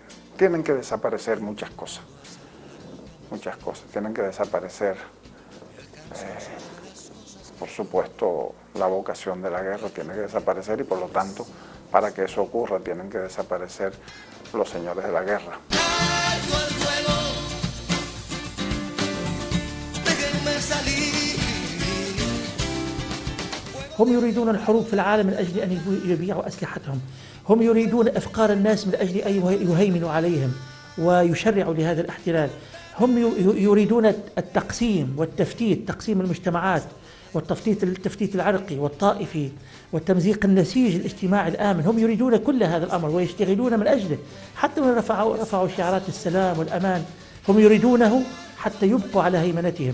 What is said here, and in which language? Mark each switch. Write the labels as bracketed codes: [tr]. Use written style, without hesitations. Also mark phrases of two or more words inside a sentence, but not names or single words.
[es] Tienen que desaparecer muchas cosas. Tienen que desaparecer por supuesto, la vocación de la guerra tiene que desaparecer y por lo tanto, para que eso ocurra, tienen que desaparecer los señores de la guerra. [ar] هم يريدون الحروب في العالم من أجل أن يبيعوا أسلحتهم، هم يريدون إفقار الناس من أجل أن يهيمنوا عليهم ويشرعوا لهذا الاحتلال، هم يريدون التقسيم والتفتيت، تقسيم المجتمعات والتفتيت العرقي والطائفي والتمزيق النسيج الاجتماعي الآمن، هم يريدون كل هذا الأمر ويشتغلون من أجله، حتى من رفعوا شعارات السلام والأمان هم يريدونه حتى يبقوا على هيمنتهم.